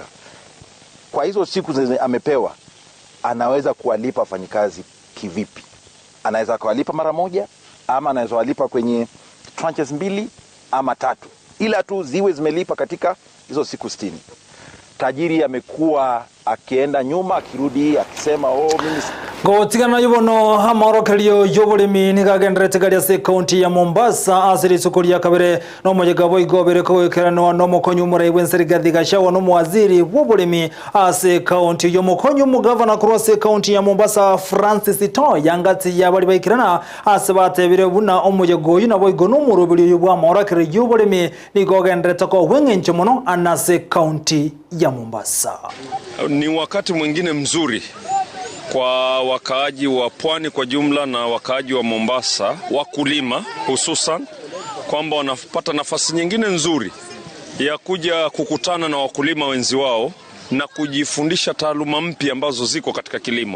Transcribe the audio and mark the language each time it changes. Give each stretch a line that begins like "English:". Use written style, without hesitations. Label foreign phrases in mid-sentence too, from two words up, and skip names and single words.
Swahili: Kwa hizo siku amepewa, anaweza kuwalipa wafanyikazi kivipi? Anaweza kuwalipa mara moja, ama anaweza kuwalipa kwenye tranches 2 ama 3, ila tu ziwe zimelipa katika hizo siku 60. Tajiri amekuwa akienda nyuma akirudi akisema mimi
Gusii: gotigana yubono hamorokelio yobolimi nigagendrete galia se county ya Mombasa asiri sukuria kabere no mojegabo igobere ko ekerano no mokonyu murai wenseri gadhigashawo no mwaziri wobolimi ase county yo mokonyu mugavana cross county ya Mombasa Francis To yangati ya bali baikirana ase batebire buna omojego yuna boigo no murubili yubwa morokere yobolimi nigogendrete ko wengenche mono anase county ya Mombasa.
Swahili: Ni wakati mwingine mzuri kwa wakaaji wa pwani kwa jumla na wakaaji wa Mombasa, wakulima hususan, kwamba wanapata nafasi nyingine nzuri ya kuja kukutana na wakulima wenzi wao na kujifundisha taaluma mpya ambazo ziko katika kilimo.